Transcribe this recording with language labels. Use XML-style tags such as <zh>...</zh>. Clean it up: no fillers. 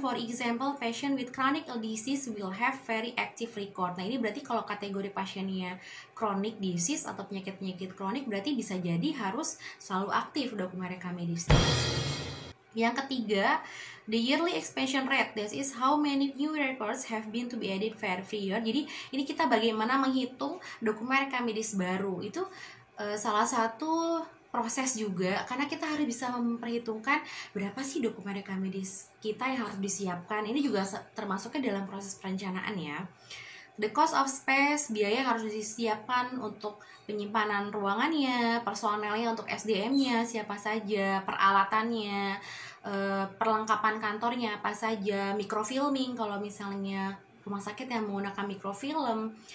<en>For example, patient with chronic disease will have very active record.</en> <id>Nah, ini berarti kalau kategori pasiennya chronic disease atau penyakit-penyakit kronik berarti bisa jadi harus selalu aktif dokumen rekam medisnya. Yang ketiga,</id> <en>the yearly expansion rate. That is how many new records have been to be added every year.</en> <id>Jadi ini kita bagaimana menghitung dokumen rekam medis baru. Itu salah satu proses juga, karena kita harus bisa memperhitungkan berapa sih dokumen rekam medis kita yang harus disiapkan. Ini juga termasuknya dalam proses perencanaan ya.</id> <en>The cost of space,</en> <id>biaya yang harus disiapkan untuk penyimpanan ruangannya, personelnya untuk SDM-nya siapa saja, peralatannya, perlengkapan kantornya apa saja, microfilming kalau misalnya rumah sakit yang menggunakan microfilm.</id>